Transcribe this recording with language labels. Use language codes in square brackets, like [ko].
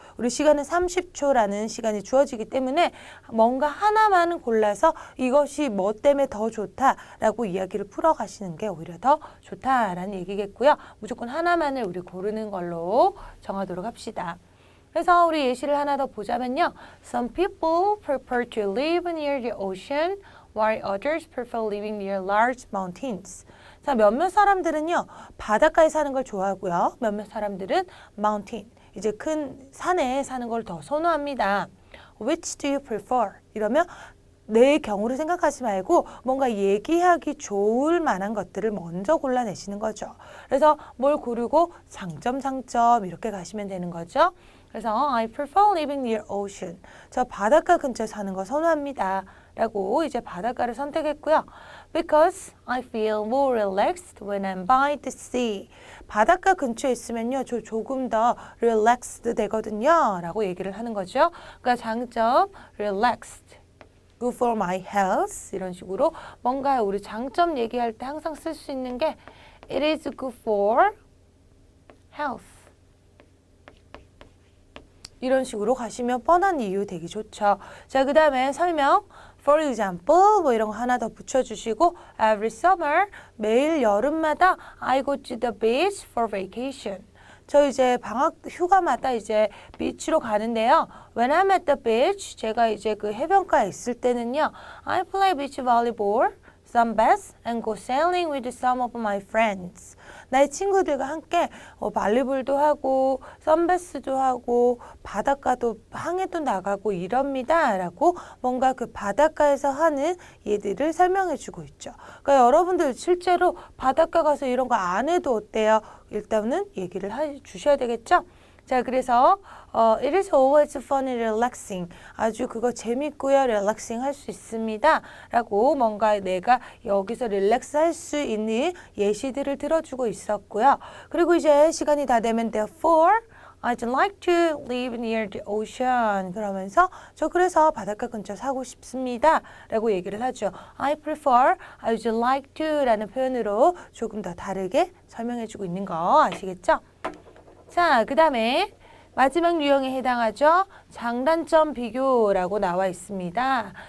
[ko] 우리 시간은 30초라는 시간이 주어지기 때문에 뭔가 하나만 골라서 이것이 뭐 때문에 더 좋다라고 이야기를 풀어가시는 게 오히려 더 좋다라는 얘기겠고요. 무조건 하나만을 우리 고르는 걸로 정하도록 합시다. 그래서 우리 예시를 하나 더 보자면요. [en] Some people prefer to live near the ocean while others prefer living near large mountains. [ko] 자, 몇몇 사람들은요. 바닷가에 사는 걸 좋아하고요. 몇몇 사람들은 mountain, 이제 큰 산에 사는 걸 더 선호합니다. [en] Which do you prefer? [ko] 이러면 내 경우를 생각하지 말고 뭔가 얘기하기 좋을 만한 것들을 먼저 골라내시는 거죠. 그래서 뭘 고르고 장점, 장점 이렇게 가시면 되는 거죠. 그래서 [en] I prefer living near ocean. [ko] 저 바닷가 근처에 사는 거 선호합니다. 라고 이제 바닷가를 선택했고요. [en] Because I feel more relaxed when I'm by the sea. [ko] 바닷가 근처에 있으면요. 저 조금 더 relaxed 되거든요. 라고 얘기를 하는 거죠. 그러니까 장점 relaxed. [en] Good for my health. [ko] 이런 식으로 뭔가 우리 장점 얘기할 때 항상 쓸 수 있는 게 [en] It is good for health. [ko] 이런 식으로 가시면 뻔한 이유 되기 좋죠. 자, 그 다음에 설명. [en] For example, [ko] 뭐 이런 거 하나 더 붙여주시고 [en] Every summer, [ko] 매일 여름마다 [en] I go to the beach for vacation. [ko] 저 이제 방학 휴가마다 이제 비치로 가는데요. [en] When I'm at the beach, [ko] 제가 이제 그 해변가에 있을 때는요. [en] I play beach volleyball, sunbath, and go sailing with some of my friends. [ko] 나의 친구들과 함께 발리볼도 하고 선베스도 하고 바닷가도 항해도 나가고 이럽니다. 라고 뭔가 그 바닷가에서 하는 얘들을 설명해 주고 있죠. 그러니까 여러분들 실제로 바닷가 가서 이런 거 안 해도 어때요? 일단은 얘기를 주셔야 되겠죠? 자, 그래서 [en] It is always fun and relaxing. [ko] 아주 그거 재밌고요. 릴렉싱 할 수 있습니다. 라고 뭔가 내가 여기서 릴렉스 할 수 있는 예시들을 들어주고 있었고요. 그리고 이제 시간이 다 되면 [en] Therefore, I'd like to live near the ocean. [ko] 그러면서 저 그래서 바닷가 근처 사고 싶습니다. 라고 얘기를 하죠. [en] I prefer, I'd like to [ko] 라는 표현으로 조금 더 다르게 설명해주고 있는 거 아시겠죠? 자, 그 다음에 마지막 유형에 해당하죠. 장단점 비교라고 나와 있습니다.